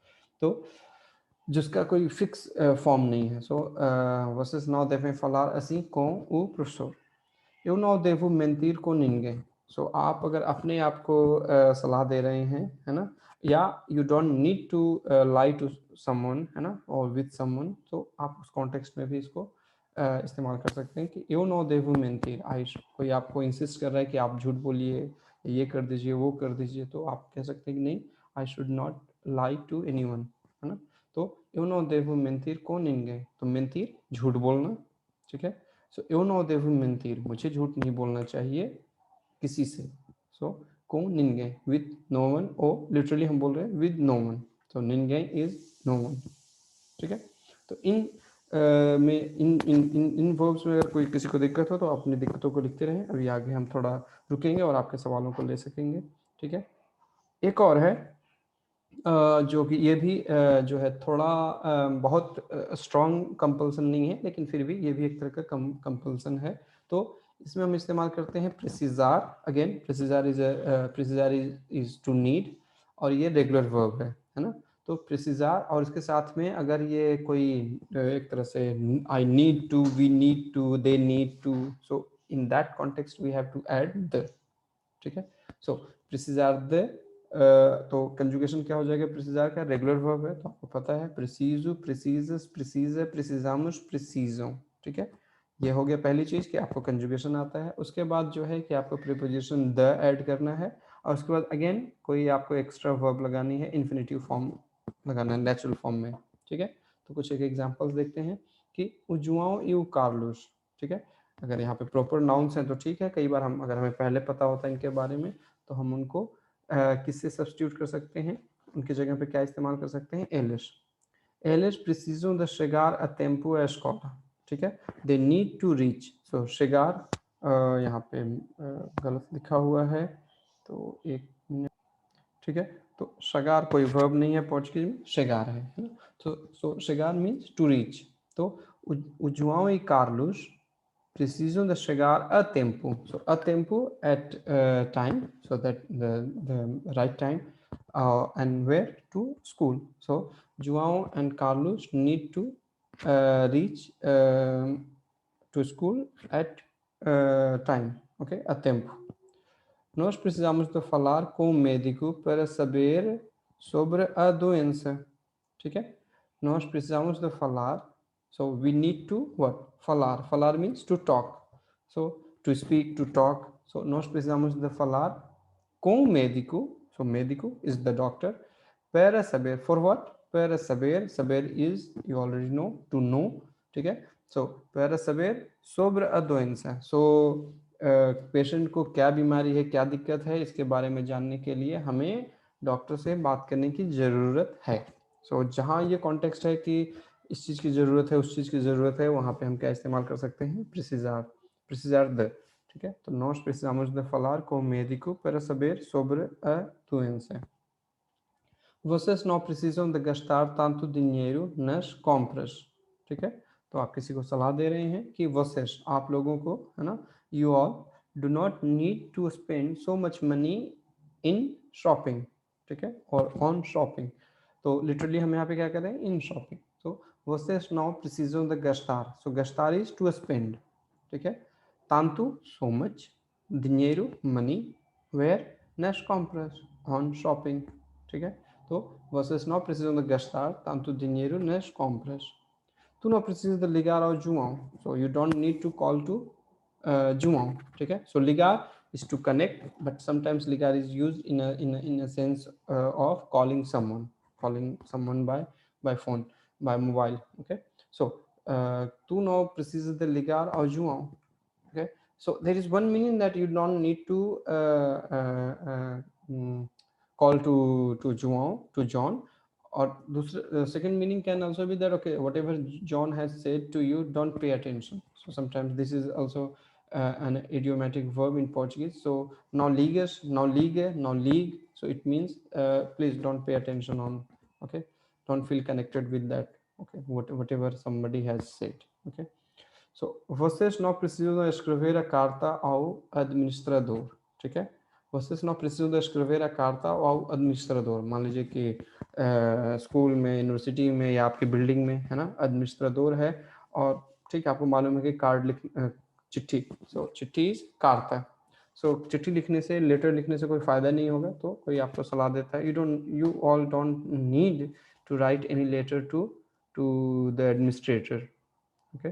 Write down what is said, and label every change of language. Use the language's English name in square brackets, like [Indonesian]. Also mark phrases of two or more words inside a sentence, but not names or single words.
[Hindi] तो जिसका कोई फिक्स फॉर्म नहीं है। [Portuguese] सो vocês não devem falar assim com o professor. Eu não devo mentir com ninguém. [Hindi] सो आप अगर अपने आप को सलाह दे रहे हैं, है ना, या [English] you don't need to lie to someone, [Hindi] है ना, और [English] with someone, [Hindi] तो आप उस कॉन्टेक्स्ट में भी इसको इस्तेमाल कर सकते हैं कि [Portuguese] eu não devo mentir। [Hindi] कोई आपको इंसिस्ट कर रहा है कि आप झूठ बोलिए, ये कर दीजिए, वो कर दीजिए, तो आप कह सकते हैं कि नहीं, [English] I should not lie to anyone, [Hindi] है ना। [Portuguese] तो eu não devo mentir com ninguém, [Hindi] तो mentir झूठ बोलना, ठीक है। [Portuguese] सो eu não devo mentir, [Hindi] मुझे झूठ नहीं बोलना चाहिए किसी से। [Portuguese] सो com ninguém, [English] with no one, [Hindi] और लिटरली हम बोल रहे हैं [English] with no one, [Hindi] तो ninguém [English] is no one, [Hindi] ठीक है। तो इन में इन वर्ब्स में अगर कोई किसी को दिक्कत हो तो अपनी दिक्कतों को लिखते रहें। अभी आगे हम थोड़ा रुकेंगे और आपके सवालों को ले सकेंगे, ठीक है। एक और है जो कि ये भी जो है थोड़ा बहुत स्ट्रॉन्ग कंपल्सन नहीं है, लेकिन फिर भी ये भी एक तरह का कंपल्सन है। तो इसमें हम इस्तेमाल करते हैं प्रेसिजार। अगेन प्रेसिजार [English] is to need, [Hindi] और ये [English] regular verb [Hindi] है ना। तो प्रेसिजार और इसके साथ में अगर ये कोई एक तरह से [English] I need to, we need to, they need to, so in that context we have to add de, [Hindi] ठीक है। सो प्रेसिजार द, तो कंजुगेशन क्या हो जाएगा प्रेसिजार का, [English] regular verb [Hindi] है तो आपको पता है, [Portuguese] preciso, precisas, precisa, precisamos, precisam, [Hindi] ठीक है। ये हो गया पहली चीज कि आपको कंजुगेशन आता है। उसके बाद जो है कि आपको प्रीपोजिशन द ऐड करना है, और उसके बाद अगेन कोई आपको [English] extra verb [Hindi] लगानी है, [English] infinitive form [Hindi] लगाना है [English] natural form [Hindi] में, ठीक है। तो कुछ एक एग्जांपल्स देखते हैं कि [Portuguese] O João e Carlos, [Hindi] ठीक है। अगर यहाँ पे [English] proper nouns [Hindi] हैं तो ठीक है, कई बार हम अगर हमें पहले पता होता है इनके बारे में तो हम उनको किससे सब्स्टिट्यूट कर सकते हैं, उनकी जगह पे क्या इस्तेमाल कर सकते हैं, एलिस। [Portuguese] Eles precisam de chegar a tempo à escola, [Hindi] ठीक है। [English] They need to reach, so [Hindi] chegar यहाँ पे गलत लिखा हुआ है, तो एक मिनट, ठीक है। तो chegar कोई वर्ब नहीं है पोर्चुगीज में, chegar है ना। [English] तो so chegar means to reach। तो [Portuguese] o João e Carlos precisam de chegar a tempo, [English] so [Portuguese] a tempo [English] at time, so that the right time, and where, to school। So João and Carlos need to reach to school at time, okay, [Portuguese] a tempo। Nós precisamos de falar com o médico para saber sobre a doença, [Hindi] ठीक है। [Portuguese] Nós precisamos de falar, [English] so we need to what, falar, falar means to talk, so to speak, to talk, so [Portuguese] nós precisamos de falar com o médico, [English] so médico is the doctor, [Portuguese] para saber, [English] for what, [Portuguese] para saber, [English] saber is you already know, to know, [Hindi] ठीक है। [Portuguese] so para saber sobre a doença, [Hindi] so पेशेंट को क्या बीमारी है, क्या दिक्कत है, इसके बारे में जानने के लिए हमें डॉक्टर से बात करने की ज़रूरत है। सो जहाँ ये कॉन्टेक्स्ट है कि इस चीज़ की ज़रूरत है, उस चीज़ की ज़रूरत है, वहाँ पे हम क्या इस्तेमाल कर सकते हैं, [Portuguese] precisar, precisar de, [Hindi] ठीक है। [Portuguese] तो nós precisamos de falar com o médico para saber sobre a doença। Vocês não precisam de gastar tanto dinheiro nas compras, [Hindi] ठीक है। तो आप किसी को सलाह दे रहे हैं कि vocês, आप लोगों को, है ना, [English] you all do not need to spend so much money in shopping, [Hindi] ठीक है, और [English] on shopping। [Hindi] तो लिटरली हम यहाँ पे क्या कर रहे हैं, [English] in shopping. [Portuguese] तो vocês não precisam de gastar, so gastar [English] is to spend, [Hindi] ठीक है। [English] tanto, so much, dinheiro, money, where, [Portuguese] nas compras, [English] on shopping, [Hindi] ठीक है। [Portuguese] तो vocês não precisam de gastar tanto dinheiro nas compras। Tu não precisas de ligar ao João, [English] so you don't need to call to João, [Hindi] ठीक है। [English] so ligar is to connect, but sometimes ligar is used in a sense of calling someone by phone, by mobile, okay। [Portuguese] so tu não precisas de ligar ao João, [English] okay। so there is one meaning that you don't need to call to João, to John, or second meaning can also be that, okay, whatever John has said to you, don't pay attention। so sometimes this is also an idiomatic verb in Portuguese। [Portuguese] so não ligas, não ligue, não ligue, [English] so it means please don't pay attention on, okay, don't feel connected with that, okay, whatever somebody has said, okay। So, [Portuguese] vocês não precisam escrever a carta ao administrador, [Hindi] ठीक है? [Portuguese] vocês não precisam de escrever a carta ao administrador. [Hindi] मान लीजिए कि स्कूल में, यूनिवर्सिटी में या आपकी बिल्डिंग में, है ना, एडमिनिस्ट्रेटर है और ठीक है, आपको मालूम है कि कार्ड लिख चिट्ठी, सो चिट्ठी कार्ता, सो चिट्ठी लिखने से, लेटर लिखने से कोई फ़ायदा नहीं होगा, तो कोई आपको सलाह देता है [English] you all don't need to write any letter to the administrator, okay.